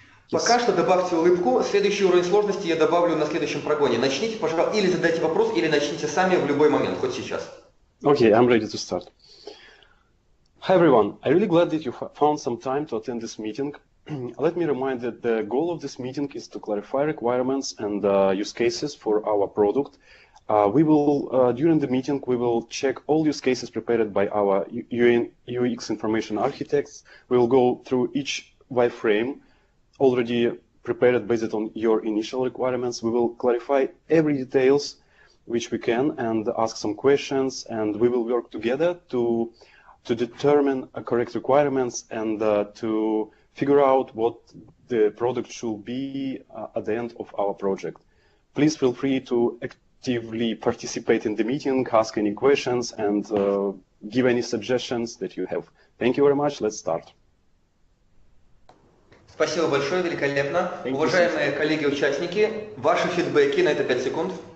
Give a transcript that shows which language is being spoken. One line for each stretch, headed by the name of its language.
Russian: Пока что добавьте улыбку. Следующий уровень сложности я добавлю на следующем прогоне. Начните, пожалуйста, или задайте вопрос, или начните сами в любой момент, хоть сейчас.
English: Okay, I'm ready to start. Hi everyone, I'm really glad that you found some time to attend this meeting. Let me remind that the goal of this meeting is to clarify requirements and use cases for our product. During the meeting, we will check all use cases prepared by our UX information architects. We will go through each wireframe already prepared based on your initial requirements. We will clarify every details which we can and ask some questions, and we will work together to determine correct requirements and to figure out what the product should be at the end of our project. Please feel free to actively participate in the meeting, ask any questions, and give any suggestions that you have. Thank you very much. Let's start.
Russian: Спасибо большое, великолепно. Уважаемые коллеги-участники, ваши фидбэки на это 5 секунд.